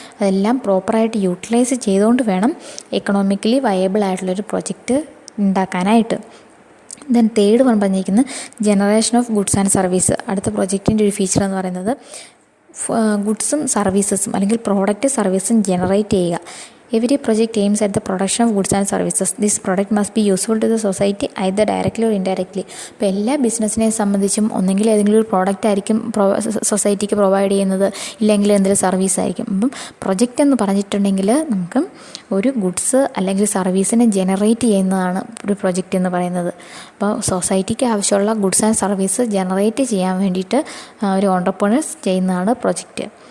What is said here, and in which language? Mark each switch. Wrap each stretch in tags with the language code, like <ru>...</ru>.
<ml>അതെല്ലാം പ്രോപ്പറായിട്ട് യൂട്ടിലൈസ് ചെയ്തുകൊണ്ട് വേണം എക്കണോമിക്കലി വയബിൾ ആയിട്ടുള്ളൊരു പ്രൊജക്റ്റ് ഉണ്ടാക്കാനായിട്ട്. ദെൻ തേർഡ് വൺ പറഞ്ഞിരിക്കുന്നത്</ml> <en>Generation of goods and service.</en> <ml>അടുത്ത പ്രൊജക്റ്റിൻ്റെ ഒരു ഫീച്ചർ എന്ന് പറയുന്നത് ഗുഡ്സും സർവീസസും അല്ലെങ്കിൽ പ്രോഡക്റ്റ് സർവീസും ജനറേറ്റ് ചെയ്യുക.</ml> <en>Every project aims at the production of goods and services. This product must be useful to the society either directly or indirectly.</en> <ml>ഇപ്പോൾ എല്ലാ ബിസിനസ്സിനെ സംബന്ധിച്ചും ഒന്നെങ്കിൽ ഏതെങ്കിലും ഒരു പ്രോഡക്റ്റ് ആയിരിക്കും സൊസൈറ്റിക്ക് പ്രൊവൈഡ് ചെയ്യുന്നത്, ഇല്ലെങ്കിൽ എന്തെങ്കിലും സർവീസ് ആയിരിക്കും. അപ്പം പ്രൊജക്റ്റ് എന്ന് പറഞ്ഞിട്ടുണ്ടെങ്കിൽ നമുക്ക് ഒരു ഗുഡ്സ് അല്ലെങ്കിൽ സർവീസിനെ ജനറേറ്റ് ചെയ്യുന്നതാണ് ഒരു പ്രൊജക്റ്റ് എന്ന് പറയുന്നത്. അപ്പോൾ സൊസൈറ്റിക്ക് ആവശ്യമുള്ള ഗുഡ്സ് ആൻഡ് സർവീസ് ജനറേറ്റ് ചെയ്യാൻ വേണ്ടിയിട്ട് ഒരു ഓണ്ടർപ്രണേഴ്സ് ചെയ്യുന്നതാണ് പ്രൊജക്റ്റ്.</ml>